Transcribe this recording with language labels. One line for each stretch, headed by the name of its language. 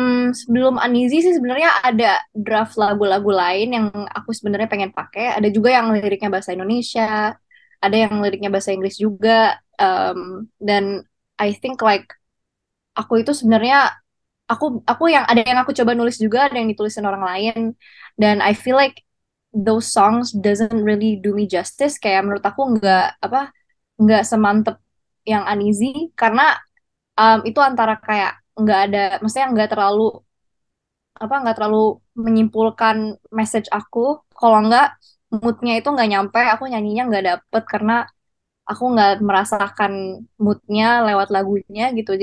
Indonesian: Sebelum Uneasy sih sebenarnya ada draft lagu-lagu lain yang aku sebenarnya pengen pakai. Ada juga yang liriknya bahasa Indonesia, ada yang liriknya bahasa Inggris juga. Dan
English: I think like
Indonesian: aku itu sebenarnya aku yang aku coba nulis juga, ada yang ditulisin orang lain.
English: Dan I feel like those songs doesn't really do me justice.
Indonesian: Kayak menurut aku nggak semantep yang Uneasy karena itu antara kayak nggak ada, maksudnya nggak terlalu menyimpulkan message aku. Kalau nggak moodnya itu nggak nyampe, aku nyanyinya nggak dapet karena aku nggak merasakan moodnya lewat lagunya gitu.